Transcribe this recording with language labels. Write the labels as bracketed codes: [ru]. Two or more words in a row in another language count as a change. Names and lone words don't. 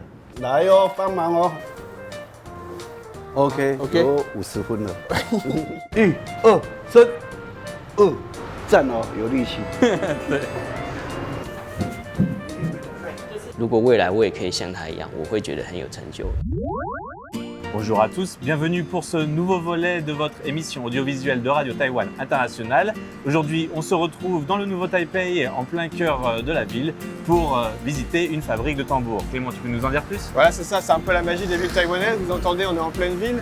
[zh] 来哦，帮忙哦。OK， 有50分了。1、2、3，站哦，有力气。对。如果未来我也可以像他一样，我会觉得很有成就。 [fr] Bonjour à tous, bienvenue pour ce nouveau volet de votre émission audiovisuelle de Radio Taïwan International. Aujourd'hui, on se retrouve dans le nouveau Taipei, en plein cœur de la ville, pour visiter une fabrique de tambours. Clément, tu peux nous en dire plus? Voilà, c'est ça, c'est un peu la magie des villes taïwanaises. Vous entendez, on est en pleine ville.